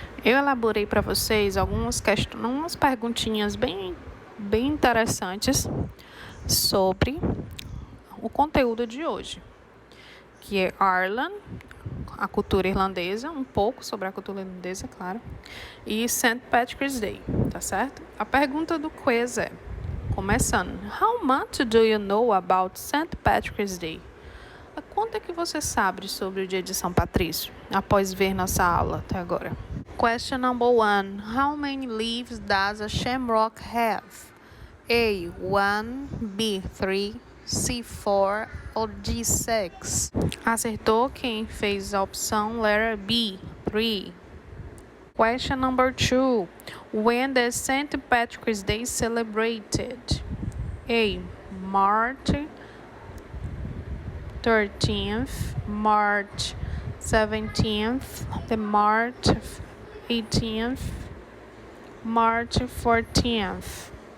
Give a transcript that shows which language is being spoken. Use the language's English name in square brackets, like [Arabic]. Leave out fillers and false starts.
[Portuguese] Eu elaborei para vocês algumas perguntinhas bem interessantes sobre o conteúdo de hoje, que é Ireland, a cultura irlandesa, um pouco sobre a cultura irlandesa, claro, e St. [English] Patrick's Day, [Portuguese] tá certo? A pergunta do quiz é, começando, [English] how much do you know about St. Patrick's Day? [Portuguese] Quanto é que você sabe sobre o dia de São Patrício, após ver nossa aula até agora? [English] Question number 1. How many leaves does a shamrock have? A, 1, B, 3, C, 4 ou D, 6? [Portuguese] Acertou quem fez a opção letter B, 3. [English] Question number 2. When the St. Patrick's Day is celebrated? A, March 13th, March 17th, the March 18th, March 14th.